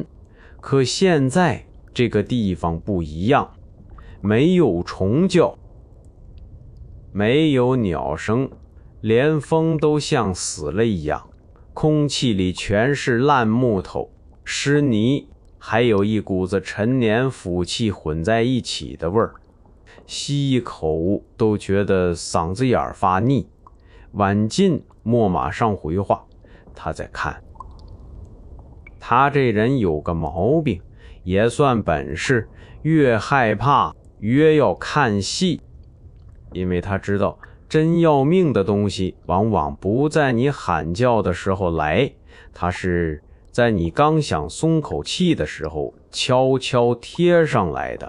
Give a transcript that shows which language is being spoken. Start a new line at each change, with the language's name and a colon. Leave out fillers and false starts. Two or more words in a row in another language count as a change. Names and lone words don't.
Chinese: 可現在這個地方不一樣，沒有蟲叫，沒有鳥聲，連風都像死了一樣，空氣裡全是爛木頭、濕泥，還有一股子陳年腐氣混在一起的味兒，吸一口都覺得嗓子眼兒發膩。晚進莫馬上回話，他在看。他這人有個毛病，也算本事，越害怕越要看戲，因為他知道真要命的東西往往不在你喊叫的時候来，他是在你剛想鬆口氣的時候悄悄貼上來的。